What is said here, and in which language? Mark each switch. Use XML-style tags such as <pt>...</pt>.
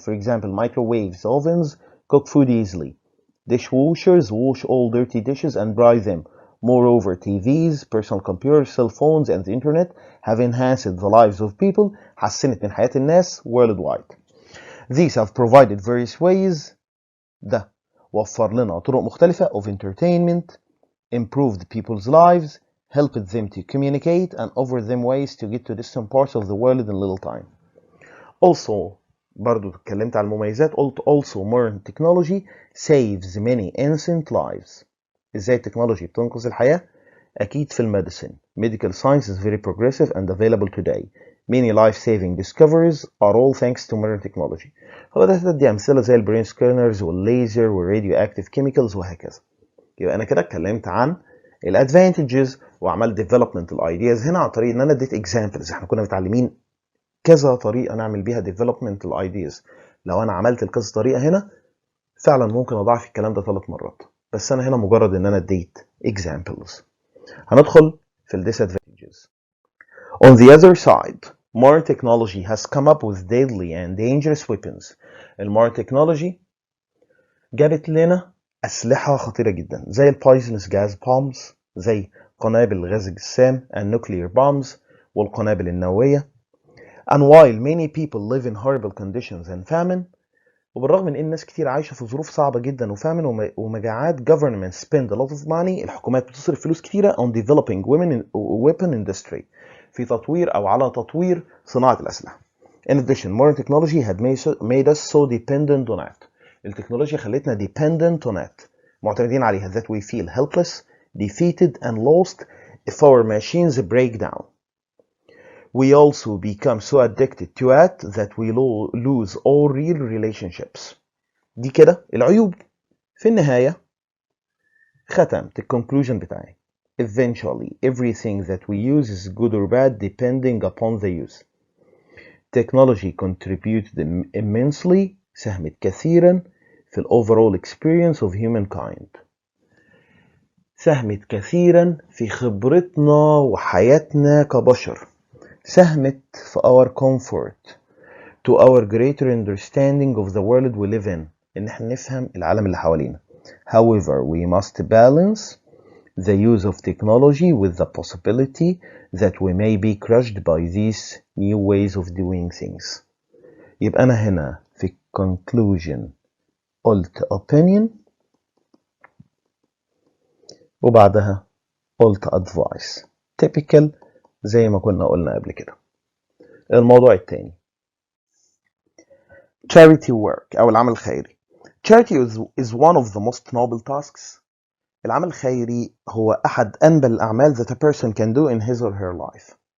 <en>For example, microwaves, ovens cook food easily. Dishwashers wash all dirty dishes and dry them. Moreover, TVs, personal computers, cell phones, and the internet have enhanced the lives of people.</en> <ar>حسنت من حياة الناس worldwide.</ar> <en>These have provided various ways.</en> <ar>ده وفر لنا طرق مختلفة</ar> <en>of entertainment, improved people's lives, helped them to communicate, and offered them ways to get to distant parts of the world in little time. Also,</en> <ar>برضو اتكلمت على المميزات، قلت</ar> <en>also modern technology saves many innocent lives.</en> <ar>ازاي التكنولوجي بتنقذ الحياة؟ أكيد في الميديسين.</ar> <en>Medical science is very progressive and available today. Many life-saving discoveries are all thanks to modern technology.</en> <ar>فبدأت أدي أمثلة زي البرين سكانرز والليزر والراديو أكتيف كيميكالز وهكذا. يبقى أنا كده اتكلمت عن الادفانتجز وعملت ديفلوبمنت الايدياز هنا عن طريق ان انا اديت اكزامبلز. احنا كنا متعلمين كذا طريقه نعمل بيها ديفلوبمنت الايدياز. لو انا عملت الكذا طريقه هنا فعلا ممكن اضاعف الكلام ده 3 مرات، بس انا هنا مجرد ان انا اديت اكزامبلز. هندخل في الديسادفانتجز.</ar> <en>On the other side, modern technology has come up with deadly and dangerous weapons.</en> <ar>المودرن تكنولوجي جابت لنا أسلحة خطيرة جدا زي البويزنس جاز بومبس، زي قنابل غاز الجسام النوكلير بومبس والقنابل النووية.</ar> <en>And while many people live in horrible conditions and famine،</en> <ar>وبالرغم من ان ناس كتير عايشة في ظروف صعبة جدا وفامن ومجاعات،</ar> <en>government spend a lot of money،</en> <ar>الحكومات بتصرف فلوس كتيرة</ar> <en>on developing weapon industry،</en> <ar>في تطوير او على تطوير صناعة الأسلحة.</ar> <en>In addition, modern technology had made us so dependent on it.</en> <ar>التكنولوجيا خلتنا</ar> <en>dependent on it،</en> <ar>معتمدين عليها،</ar> <en>that we feel helpless, defeated and lost if our machines break down. We also become so addicted to it that we lose all real relationships.</en> <ar>دي كده العيوب. في النهاية ختمت الكونكلوجن بتاعي.</ar> <en>Eventually everything that we use is good or bad depending upon the use. Technology contributed immensely</en> <ar>ساهمت كثيرا في</ar> <en>ال overall experience of humankind.</en> <ar>ساهمت كثيرا في خبرتنا وحياتنا كبشر. ساهمت في</ar> <en>our comfort to our greater understanding of the world we live in.</en> <ar>إن احنا نفهم العالم اللي حوالينا.</ar> <en>However, we must balance the use of technology with the possibility that we may be crushed by these new ways of doing things.</en> <ar>يبقى أنا هنا في conclusion قلت opinion وبعدها قلت advice typical زي ما كنا قلنا قبل كده. الموضوع التاني charity work أو العمل الخيري.</ar> <en>Charity is one of the most noble tasks.</en> <ar>العمل الخيري هو أحد أنبل الأعمال</ar> <en>that a person can do in his or her life.</en>